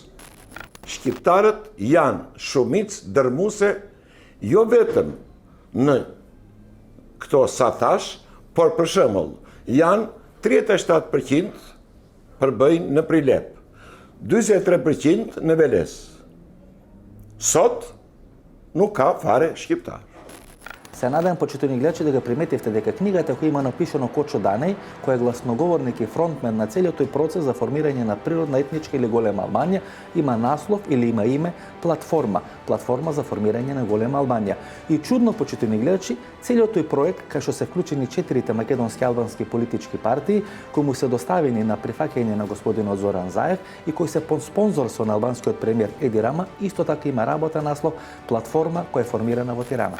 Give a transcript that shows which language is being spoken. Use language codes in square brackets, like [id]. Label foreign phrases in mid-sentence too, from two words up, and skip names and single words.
[sq] Shqiptarët janë shumicë dërmuese jo vetëm në këto sa thash, por për shembull janë 37% përbëjnë në Prilep, 43% në Veles. Sot nuk ka fare shqiptar. [mk] Се надевам, почитувани гледачи, да го приметивте дека книгата која има напишано Кочо Данеј, кој е гласноговорник и фронтмен на целиот тој процес за формирање на природна, етничка или голема Албанија, има наслов или има име Платформа. Платформа за формирање на голема Албанија. И чудно, почитувани гледачи, целиот тој проект, кај што се вклучени 4 македонски албански политички партии, кои му се доставени на прифаќање на господинот Зоран Заев и кои се под спонзорство на албанскиот премиер Еди Рама, исто така има работа наслов Платформа која е формирана во Тирана.